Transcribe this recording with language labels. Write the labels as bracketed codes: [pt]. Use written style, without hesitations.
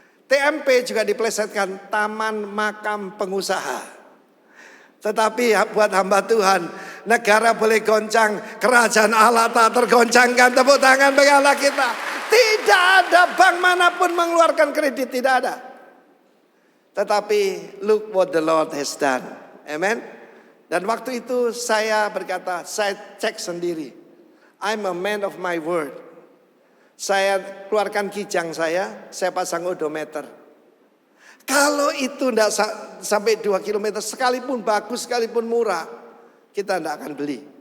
[id] TMP juga dipelesetkan taman makam pengusaha. Tetapi buat hamba Tuhan, negara boleh goncang, kerajaan Allah tak tergoncangkan. Tepuk tangan bagi Allah kita. Tidak ada bank manapun mengeluarkan kredit, tidak ada. [en] Tetapi look what the Lord has done. Amen. [id] Dan waktu itu saya berkata, saya cek sendiri. [en] I'm a man of my word. [id] Saya keluarkan kijang saya pasang odometer. Kalau itu tidak sampai 2 km, sekalipun bagus, sekalipun murah, kita tidak akan beli.